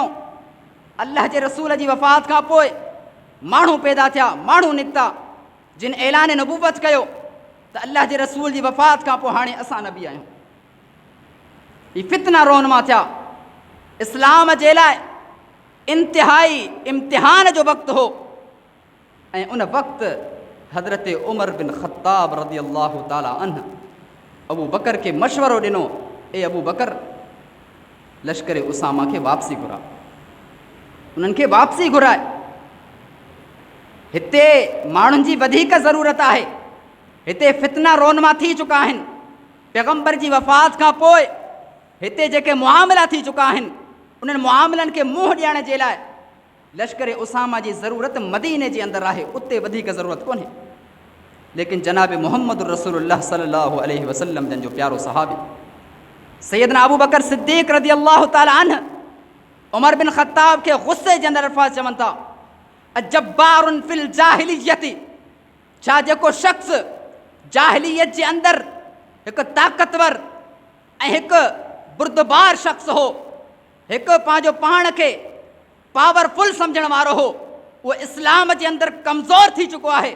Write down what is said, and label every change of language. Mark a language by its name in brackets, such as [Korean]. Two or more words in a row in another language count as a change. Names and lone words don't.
[Sindhi] अल्लाह जे रसूल जी वफ़ात खां पोइ माण्हू पैदा थिया, माण्हू निकिता जिन ऐलान नबुवत कयो त अल्लाह जे रसूल जी वफ़ात खां पोइ हाणे असां नबी आहियूं। ही फितना रोनमा थिया। इस्लाम जे लाइ इंतिहाई इम्तिहान जो वक़्तु हो, ऐं उन वक़्तु हज़रत उमर बिन ख़त्ताब [Arabic] رضي الله تعالى عنه [Sindhi] अबू बकर खे मशवरो ॾिनो, ए अबू बकर, लश्कर उसामा खे वापसी घुरा, उन्हनि खे वापसी घुराए। हिते माण्हुनि जी वधीक ज़रूरत आहे, हिते फितना रोनमा थी चुका आहिनि। पैगम्बर जी वफ़ात खां पोइ हिते जेके मुआमला थी चुका आहिनि, उन्हनि मुआमलनि खे मुंहुं ॾियण जे लाइ लश्कर उसामा जी ज़रूरत मदीने जे अंदरि आहे, उते वधीक ज़रूरत कोन्हे। लेकिन जनाब मुहम्मद रसूलुल्लाह [Arabic] صلى الله عليه وسلم [Sindhi] जन जो प्यारो सहाबी सैयदना अबू बकर सिद्दीक़ [Arabic] رضي الله تعالى عنه [Sindhi] उमर बिन ख़त्ताब खे गुस्से जे अंदरि अल्फाज़ चवनि था, [Arabic] أجبار في الجاهلية, [Sindhi] छा जेको शख़्स जाहिलियत जे अंदरि हिकु ताक़तवर ऐं हिकु बुर्दबार शख़्स हो, हिकु पंहिंजो पाण खे पावरफुल सम्झण वारो हो, उहो इस्लाम जे अंदरि कमज़ोर थी चुको आहे।